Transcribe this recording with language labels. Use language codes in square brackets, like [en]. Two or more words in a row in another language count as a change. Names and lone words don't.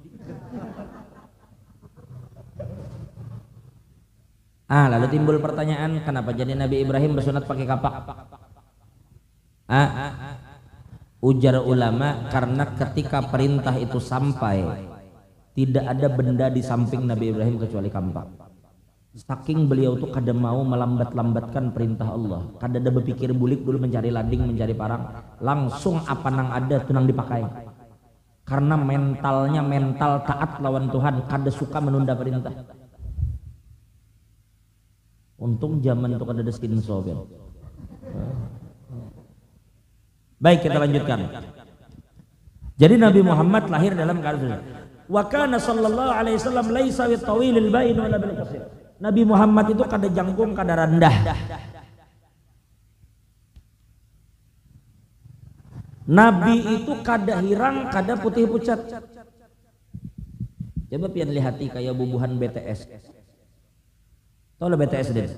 [id] Lalu timbul pertanyaan, kenapa jadi Nabi Ibrahim bersunat pakai kapak? Ujar ulama, karena ketika perintah itu sampai, tidak ada benda di samping Nabi Ibrahim kecuali kampak. [bjn] Saking beliau tuh kada mau melambat-lambatkan perintah Allah, kada ada berpikir bulik dulu mencari lading, mencari parang, langsung apa nang ada tunang dipakai. [id] Karena mentalnya mental taat lawan Tuhan, kada suka menunda perintah. Untung zaman itu kada ada skin sober. Baik, kita lanjutkan. Jadi Nabi Muhammad lahir dalam keadaan [ar] وكان صلى الله عليه وسلم ليس بالطويل البائن ولا بالقصير. [bjn] Nabi Muhammad itu kada jangkung, kada rendah. Nabi itu kada hirang, kada putih pucat. Coba pian lihati kayak bubuhan BTS. Tahu lah BTS deh.